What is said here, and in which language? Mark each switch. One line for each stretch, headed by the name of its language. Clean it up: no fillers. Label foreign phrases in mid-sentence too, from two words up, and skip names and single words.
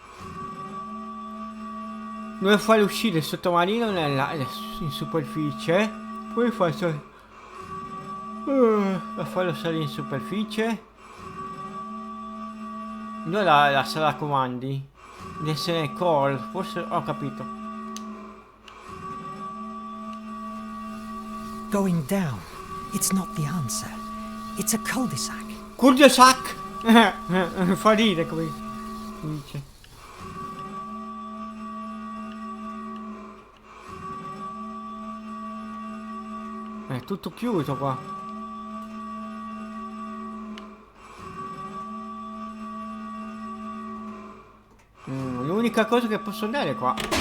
Italian: Devo fare uscire il sottomarino in superficie. Poi faccio... a farlo salire in superficie. Dove la sala comandi? Deve essere call. Forse ho capito.
English: Going down. It's not the answer. It's a cul-de-sac. Cul-de-sac!
Italian: Fa ridere come dice. È tutto chiuso qua. L'unica cosa che posso andare qua.